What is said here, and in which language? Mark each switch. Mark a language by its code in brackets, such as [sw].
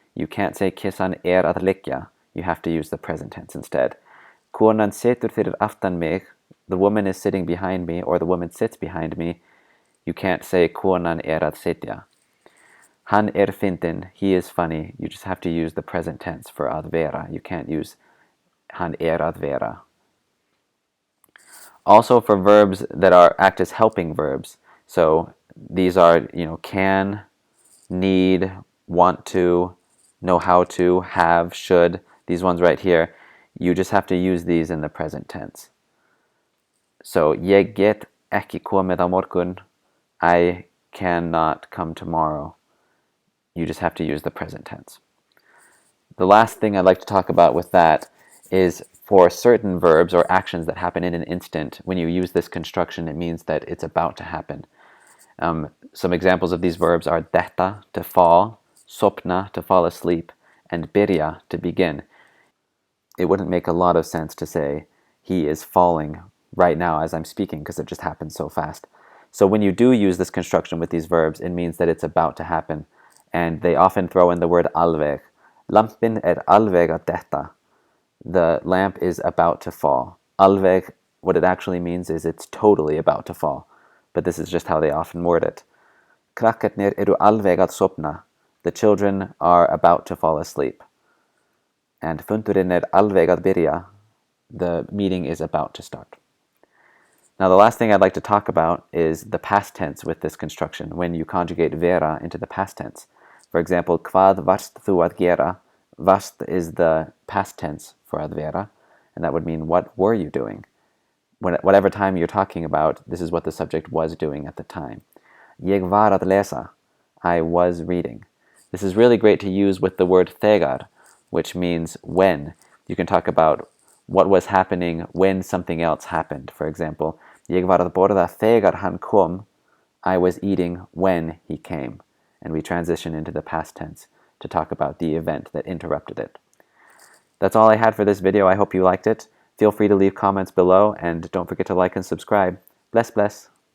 [en] You can't say [is] kissan að liggja. [en] You have to use the present tense instead. [is] Konan situr fyrir aftan mig, [en] the woman is sitting behind me, or the woman sits behind me. You can't say [is] konan að sitja. Hann fyndin, [en] he is funny. You just have to use the present tense for að vera. You can't use [is] hann að vera. [en] Also for verbs that act as helping verbs. So these are, can, need, want to, know how to, have, should. These ones right here, you just have to use these in the present tense. [is] So ég get ekki komið á morgun. [en] I cannot come tomorrow. You just have to use the present tense. The last thing I'd like to talk about with that is for certain verbs or actions that happen in an instant. When you use this construction, it means that it's about to happen. Some examples of these verbs are detta, to fall, sopna, to fall asleep, and byrja, to begin. It wouldn't make a lot of sense to say he is falling right now as I'm speaking, because it just happens so fast. So when you do use this construction with these verbs, it means that it's about to happen. And they often throw in the word alveg. [is] Lampin alveg að detta. [en] The lamp is about to fall. Alveg, what it actually means is it's totally about to fall. But this is just how they often word it. [is] Krakkarnir eru alveg að sopna. [en] The children are about to fall asleep. [is] And fundurinn alveg að byrja. [en] The meeting is about to start. Now the last thing I'd like to talk about is the past tense with this construction, when you conjugate vera into the past tense. For example, [is] hvað varst þú að gera? [en] Varst is the past tense for að vera, and that would mean what were you doing? Whatever time you're talking about, this is what the subject was doing at the time. [is] Ég var að lesa. [en] I was reading. This is really great to use with the word þegar, which means when. You can talk about what was happening when something else happened. For example, [is] ég var að borða þegar hann kom. [en] I was eating when he came. And we transition into the past tense to talk about the event that interrupted it. That's all I had for this video. I hope you liked it. Feel free to leave comments below, and don't forget to like and subscribe. [is] Bless, bless.